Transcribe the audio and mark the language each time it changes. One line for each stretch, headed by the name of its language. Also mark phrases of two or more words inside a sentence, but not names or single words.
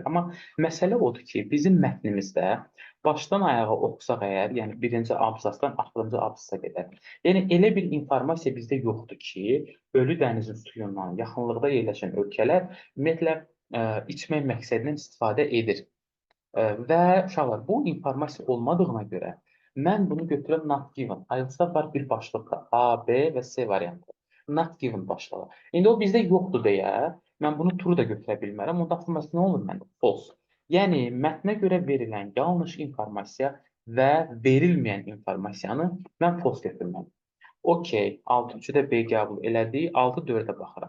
Azerbaijani: Amma məsələ odur ki, bizim mətnimizdə başdan ayağa oxusaq əgər, yəni birinci abzasdan axırıncı abzasa qədər, yəni elə bir informasiya bizdə yoxdur ki, ölü dənizin suyundan yaxınlıqda yerləşən ölkələr ümumiyyətlə içmək məqsədilə istifadə edir. Və uşaqlar, bu informasiya olmadığına görə mən bunu götürəm
English: not given.
Azerbaijani: IELTS-da var bir başlıqda A, B və C variantı.
English: Not given başlığı.
Azerbaijani: İndi o bizdə yoxdur deyə mən bunu true da götürə bilmərəm. Onda avtomatik nə olur məndə? False. Yəni mətnə görə verilən yanlış informasiya və verilməyən informasiyanı mən false götürməliyəm. Okey, 6-3-də B qəbul elədik, 6-4-ə baxıram.